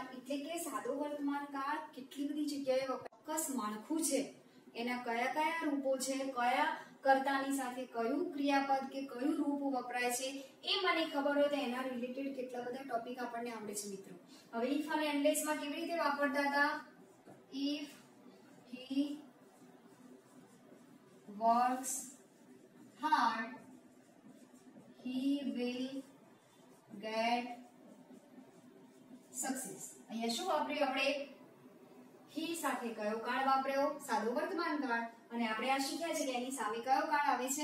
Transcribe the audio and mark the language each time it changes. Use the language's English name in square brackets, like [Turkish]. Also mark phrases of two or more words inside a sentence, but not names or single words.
[Gujarati] એટલે કે સાદો વર્તમાન કાળ કેટલી બધી જગ્યાએ ચોક્કસ માળખું છે, એના કયા કયા રૂપો છે, કયા કર્તાની સાથે કયું ક્રિયાપદ કે કયું રૂપ વપરાય છે એ મને ખબર હોય તો એના રિલેટેડ કેટલા બધા ટોપિક આપણને આવડે છે મિત્રો. હવે if અને unless માં કેવી રીતે વાપરતા હતા? [English] if he works hard he will get success. [Gujarati] અહીંયા શું વાપર્યું આપણે? he સાથે કયો કાળ વાપર્યો? સાદો વર્તમાન કાળ. અને આપણે આ શીખ્યા છે કે એની સામે કયો કાળ આવે છે?